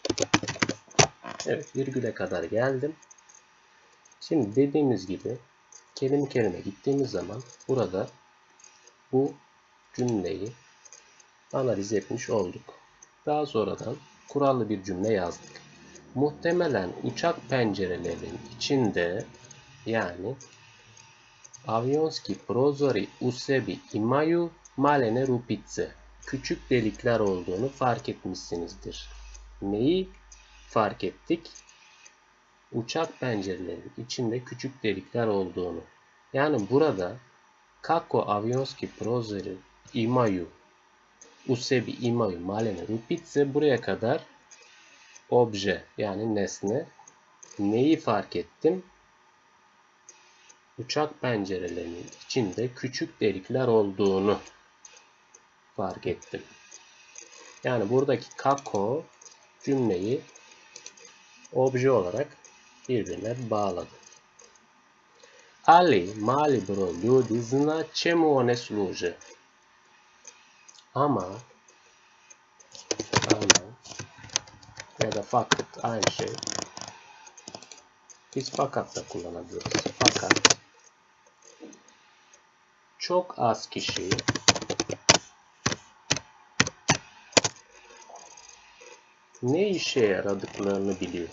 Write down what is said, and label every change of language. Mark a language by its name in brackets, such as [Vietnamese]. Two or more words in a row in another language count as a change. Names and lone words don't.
[Turkish] Evet, virgüle kadar geldim. Şimdi dediğimiz gibi kelime kelime gittiğimiz zaman burada bu cümleyi analiz etmiş olduk. Daha sonradan kurallı bir cümle yazdık. Muhtemelen uçak pencerelerinin içinde, yani [Bosnian] avionski prozori u sebi imaju malene rupice, [Turkish] küçük delikler olduğunu fark etmişsinizdir. Neyi fark ettik? Uçak pencerelerinin içinde küçük delikler olduğunu. Yani burada [Bosnian] kako avionski prozori imaju u sebi imaju malene rupice, [Turkish] buraya kadar obje yani nesne. Neyi fark ettim? Uçak pencerelerinin içinde küçük delikler olduğunu fark ettim. Yani buradaki kako cümleyi obje olarak birbirine bağladı. [Bosnian] Ali mali broj ljudi zna čemu one služe. [Turkish] Ama ya da fakat aynı şey. Biz fakat da kullanabiliriz. Fakat çok az kişi ne işe yaradıklarını biliyor.